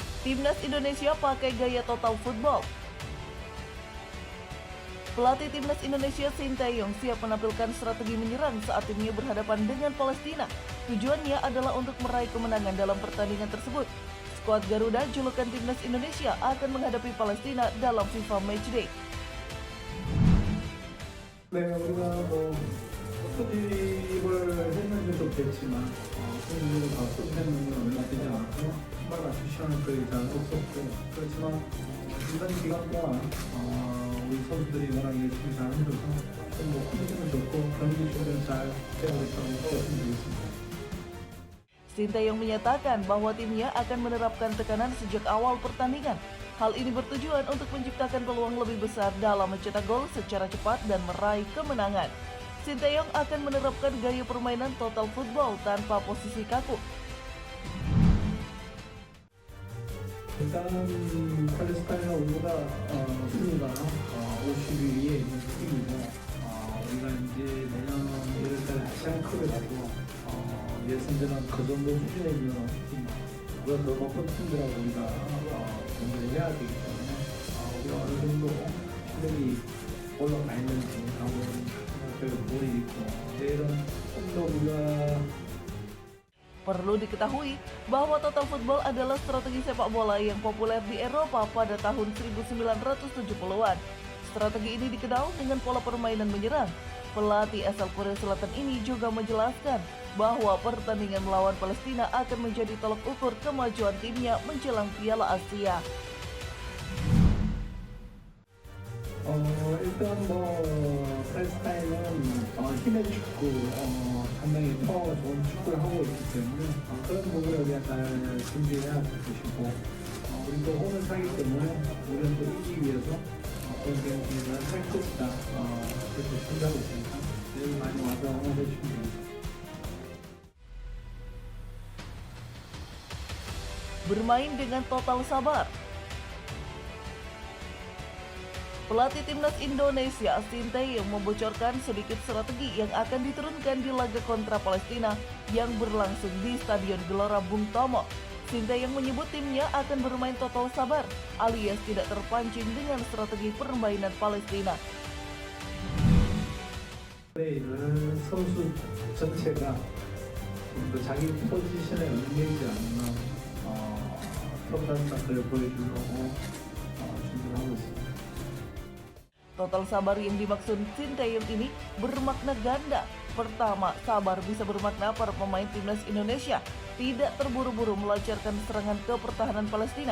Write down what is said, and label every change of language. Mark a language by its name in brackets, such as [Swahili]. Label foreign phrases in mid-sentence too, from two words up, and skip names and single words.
[Indonesian] Timnas Indonesia pakai gaya [English] total football. [Indonesian] Pelatih Timnas Indonesia Sinteyong siap menampilkan strategi menyerang saat timnya berhadapan dengan Palestina. Tujuannya adalah untuk meraih kemenangan dalam pertandingan tersebut. Skuad Garuda julukan Timnas Indonesia akan menghadapi Palestina dalam FIFA Matchday. [Korean] 네, 우리가 뭐 소집을 했는지도 그랬지만 소집을 소집했는 건 얼마 되지 않고 정말 아주 시원한 플레이 잘 없었고 그렇지만 이번 기간 동안 우리 선수들이 워낙 열심히 잘 해줘서 뭐 컨디션도 좋고 경기 준비를 잘 해야 됐다고 말씀드리겠습니다. [Indonesian] Sinteyong menyatakan bahwa timnya akan menerapkan tekanan sejak awal pertandingan. Hal ini bertujuan untuk menciptakan peluang lebih besar dalam mencetak gol secara cepat dan meraih kemenangan. Sinteyong akan menerapkan gaya permainan [English] total football [Indonesian] tanpa posisi kaku. [Korean] 일단은 팔레스타인과 우리가 순위가 52위에 있는 팀이고 우리가 이제 내년 1월달 아시안컵에 가도 예선전은 그 정도 수준에 있는 팀, 그보다 더 높은 팀들하고 우리가 경기를 해야 되기 때문에 우리가 어느 정도 실력이 올라가 있는지 하고 부분이 있고 내일은 좀 더 우리가 [Indonesian] Perlu diketahui bahwa [English] total football [Indonesian] adalah strategi sepak bola yang populer di Eropa pada tahun 1970-an. Strategi ini dikenal dengan pola permainan menyerang. Pelatih asal Korea Selatan ini juga menjelaskan bahwa pertandingan melawan Palestina akan menjadi tolak ukur kemajuan timnya menjelang Piala Asia. [Korean] 일단 팔레스타인은 힘의 축구, 상당히 파워가 좋은 축구를 하고 있기 때문에 그런 부분을 우리가 잘 준비해야 될 것이고 우리도 홈을 사기 때문에 우리는 또 이기기 위해서 어떤 경기를 할 것이다 그렇게 생각하고 있으니까 내일 많이 와서 응원해 주시면 됩니다. [Indonesian] Bermain dengan total sabar. Pelatih Timnas Indonesia Sinteyong membocorkan sedikit strategi yang akan diturunkan di laga kontra Palestina yang berlangsung di Stadion Gelora Bung Tomo. Sinteyong menyebut timnya akan bermain total sabar alias tidak terpancing dengan strategi permainan Palestina. [Korean] 플레이를 선수 전체가 좀 더 자기 포지션에 얽매이지 않는 프로그램 사클을 보여주려고 준비를 하고 있습니다. [Indonesian] Total sabar yang dimaksud Sinteyong ini bermakna ganda. Pertama, sabar bisa bermakna para pemain Timnas Indonesia tidak terburu-buru melancarkan serangan ke pertahanan Palestina.